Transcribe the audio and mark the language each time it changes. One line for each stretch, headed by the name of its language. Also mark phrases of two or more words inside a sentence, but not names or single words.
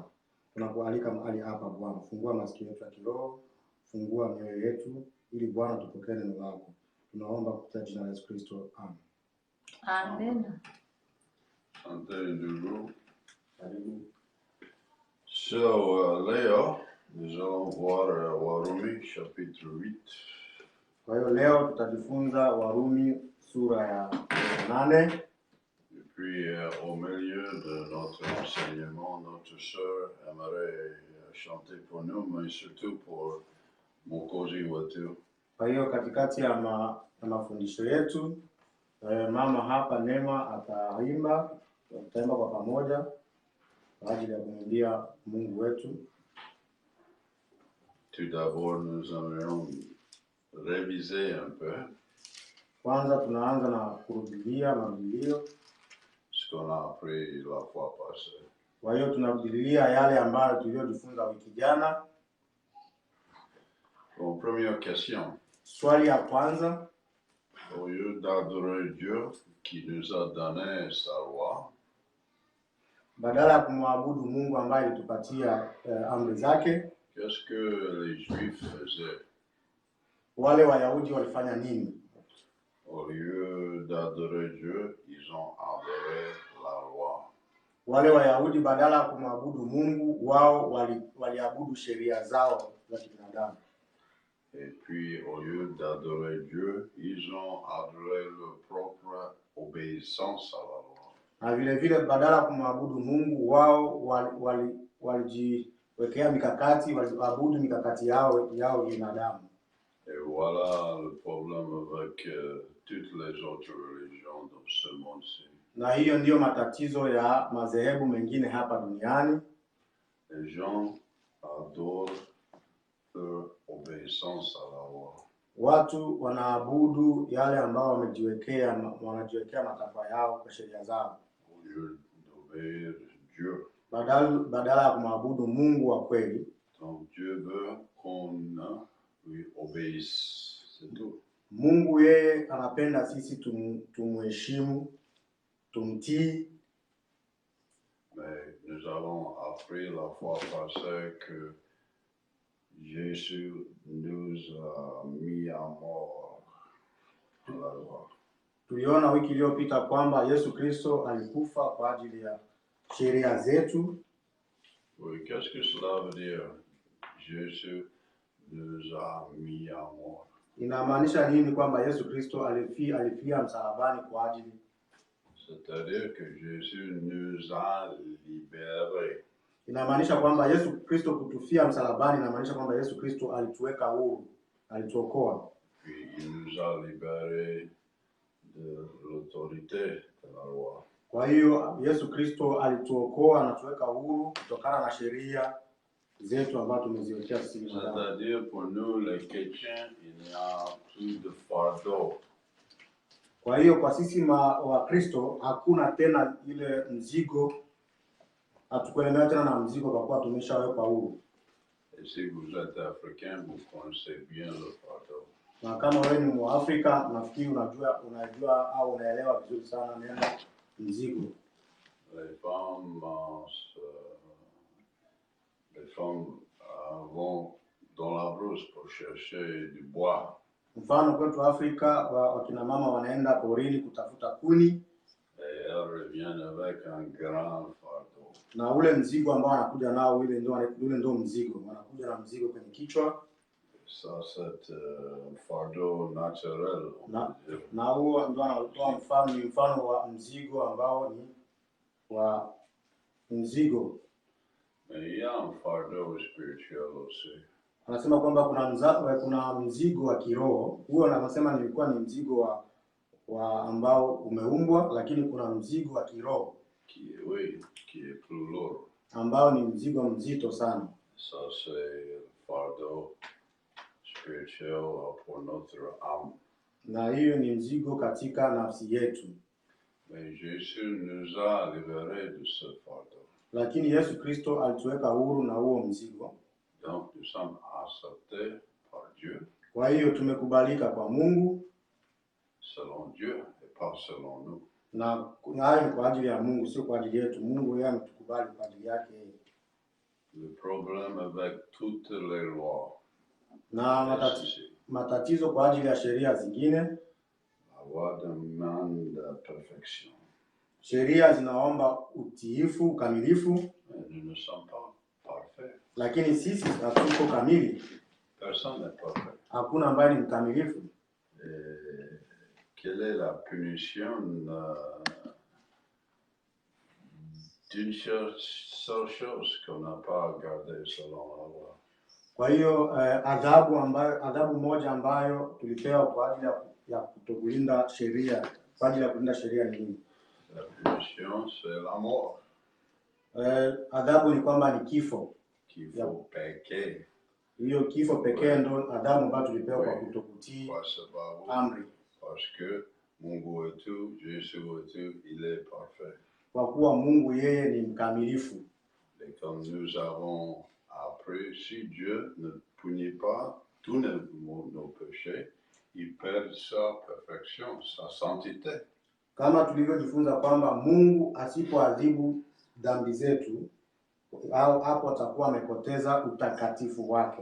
Swahili: Tunakualika mahali hapa Bwana, fungua masikio yetu ya kiroho, fungua mioyo yetu ili Bwana tupokee neno lako. Tunaomba kupitia jina la Yesu Kristo. Amen. Amen. Asante ndugu. Karibu. So, leo,
French: nous allons voir Warumi chapitre 8.
Swahili: Kwa hiyo leo tutajifunza Warumi sura ya 8.
French: Et puis, au milieu de notre enseignement, notre sœur aimerait chanter pour nous, mais surtout pour
Swahili: Mwokozi wetu. Kwa hiyo katikati ya mafundisho yetu, mama hapa Neema ataimba, tutaimba kwa pamoja kwa ajili ya kumwimbia Mungu wetu.
French: Tout d'abord, nous aimerions réviser un peu
Swahili: Kwanza tunaanza na kurudilia marudilio.
French: ce qu'on a appris la fois passée.
Swahili: Kwa hiyo tunarudilia yale ambayo tuliyojifunza wiki jana.
French: Bon, première question.
Swahili: Swali ya kwanza,
French: Au lieu d'adorer Dieu qui nous a donné sa loi,
Swahili: badala ya kumwabudu Mungu ambaye alitupatia amri zake,
French: qu'est-ce que les Juifs faisaient?
Swahili: wale Wayahudi walifanya nini?
French: Au lieu d'adorer Dieu, ils ont adoré la loi.
Swahili: Wale Wayahudi badala ya kumwabudu Mungu, wao waliabudu sheria zao za kibinadamu.
French: Et puis, au lieu d'adorer Dieu, ils ont adoré leur propre obéissance à la loi.
Swahili: Na vile vile badala ya kumwabudu Mungu, wao walijiwekea mikakati, waliabudu mikakati yao binadamu.
French: Et voilà le problème avec toutes les autres religions dans ce monde-ci.
Swahili: Na hiyo ndiyo matatizo ya madhehebu mengine hapa duniani.
French: Les gens adorent leur obéissance à la loi.
Swahili: Watu wanaabudu yale ambao wanajiwekea matakwa yao kwa sheria zao,
French: Au lieu d'obéir Dieu.
Swahili: badala ya kumwabudu Mungu wa kweli.
French: Donc Dieu veut qu'on lui obéisse. C'est tout.
Swahili: Mungu yeye anapenda sisi tumheshimu, tumtii.
French: Mais nous avons appris la fois passée que Jésus nous a mis à mort à la loi.
Swahili: Tuliona wiki iliyopita kwamba Yesu Kristo alikufa kwa ajili ya sheria zetu.
French: Oui, qu'est-ce que cela veut dire? Jésus nous a mis à mort.
Swahili: Inamaanisha nini kwamba Yesu Kristo alifia msalabani kwa ajili?
French: C'est-à-dire que Jésus nous a libérés.
Swahili: Inamaanisha kwamba Yesu Kristo kutufia msalabani, inamaanisha kwamba Yesu Kristo alituweka huru, alituokoa.
French: Puis il nous a libérés de l'autorité de la loi.
Swahili: Kwa hiyo Yesu Kristo alituokoa na tuweka huru kutokana na sheria zetu ambazo tumeziwekea sisi binadamu.
French: C'est-à-dire pour nous les chrétiens, il n'y a plus de fardeau.
Swahili: Kwa hiyo kwa sisi wa Kristo hakuna tena ile mzigo, hatukuelemewa tena na mzigo kwa kuwa tumeshawekwa huru.
French: Et si vous êtes africain, vous connaissez bien le fardeau.
Swahili: Na kama wewe ni Mwafrika, nafikiri unajua au unaelewa vizuri sana neno mzigo.
French: Les femmes, vont dans la brousse pour chercher du bois.
Swahili: Mfano kwetu Afrika wakina mama wanaenda porini kutafuta kuni.
French: Et elles reviennent avec un grand fardeau.
Swahili: Na ule mzigo ambao anakuja nao ule ndio mzigo. Wanakuja na mzigo kwenye kichwa.
French: Ça c'est fardeau naturel.
Swahili: Na huo ndio anatoa mfano wa mzigo ambao ni wa mzigo. Mais il y a un fardeau spirituel aussi. Anasema kwamba kuna mzigo wa kiroho. Huo anasema nilikuwa ni mzigo wa ambao umeumbwa, lakini kuna mzigo wa kiroho
French: qui est plus lourd.
Swahili: Ambao ni mzigo mzito sana.
French: Ça c'est fardeau spirituel pour notre âme.
Swahili: Na hiyo ni mzigo katika nafsi yetu.
French: Mais Jésus nous a libérés de ce fardeau.
Swahili: Lakini Yesu Kristo alituweka huru na huo mzigo.
French: Donc nous sommes acceptés par Dieu.
Swahili: Kwa hiyo tumekubalika kwa Mungu.
French: Selon Dieu et pas selon nous.
Swahili: Na hayo kwa ajili ya Mungu, sio kwa ajili yetu. Mungu yeye ametukubali kwa ajili yake.
French: Le problème avec toutes les lois.
Swahili: Na matatizo kwa ajili ya sheria zingine.
French: La loi demande la perfection.
Swahili: Sheria zinaomba utiifu, ukamilifu.
French: Nous ne sommes pas parfaits.
Swahili: Lakini sisi hatuko kamili.
French: Personne n'est parfait.
Swahili: Hakuna ambaye ni mkamilifu.
French: Quelle est la punition d'une seule chose qu'on n'a pas gardée selon la loi?
Swahili: Kwa hiyo adhabu moja ambayo tulipewa kwa ajili ya kutokulinda sheria, kwa ajili ya kulinda sheria ni nini?
French: La punition c'est la mort.
Swahili: Adhabu ni kwamba ni kifo. Kifo pekee. Hiyo kifo pekee ndo adhabu ambayo tulipewa kwa kutokutii amri.
French: Parce que
Swahili: Mungu wetu, Yesu wetu,
French: il est parfait.
Swahili: Kwa kuwa Mungu yeye ni mkamilifu.
French: Et comme nous avons appris, si Dieu ne punit pas tous nos péchés, il perd sa perfection, sa sainteté.
Swahili: Kama tulivyojifunza kwamba Mungu asipoadhibu dhambi zetu, hapo atakuwa amepoteza utakatifu wake.